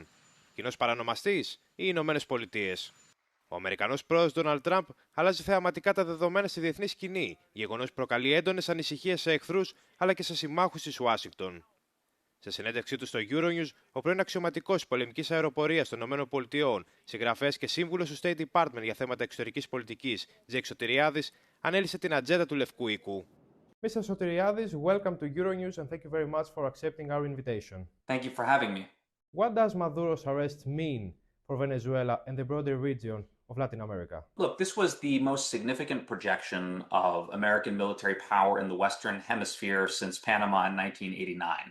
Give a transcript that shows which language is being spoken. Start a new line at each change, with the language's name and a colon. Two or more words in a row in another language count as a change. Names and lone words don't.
Greek: Κοινός παρανομαστής, οι Ηνωμένες Πολιτείες. Ο Αμερικανός πρόεδρος Ντόναλντ Τραμπ αλλάζει θεαματικά τα δεδομένα στη διεθνή σκηνή, γεγονός που προκαλεί έντονες ανησυχίες σε εχθρούς αλλά και σε συμμάχους της Ουάσινγκτον. Σε συνέντευξή του στο euronews, ο πρώην αξιωματικός της πολεμικής αεροπορίας των ΗΠΑ, συγγραφέας και σύμβουλος του State Department για θέματα εξωτερικής πολιτικής, Τζέικ Σωτηριάδης, ανέλησε την ατζέντα του Λευκού Οίκου.
English: Mr. Soteriadis, welcome to Euronews and thank you very much for accepting our invitation. Thank you for having me. What does Maduro's arrest mean for Venezuela and the broader region of Latin America? Look, this was the most significant projection of American military power in the Western Hemisphere since Panama in 1989.